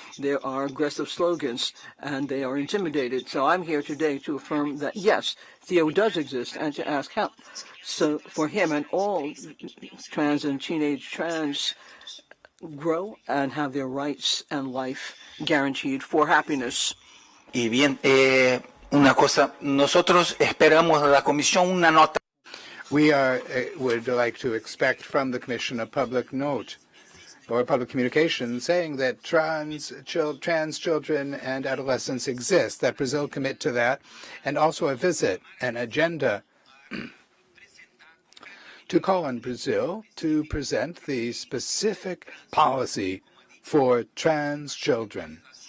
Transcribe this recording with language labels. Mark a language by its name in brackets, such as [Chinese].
[English] There are aggressive slogans and they are intimidated. So I'm here today to affirm that, yes, Theo does exist and to ask help. So for him and all trans and teenage trans grow and have their rights and life guaranteed for happiness. [Spanish] Y bien, una cosa, nosotros esperamos de la Comisión una nota. [English] We would like to expect from the Commission a public note or public communication saying that trans children and adolescents exist, that Brazil commit to that, and also a visit, an agenda to call on Brazil to present the specific policy for trans children.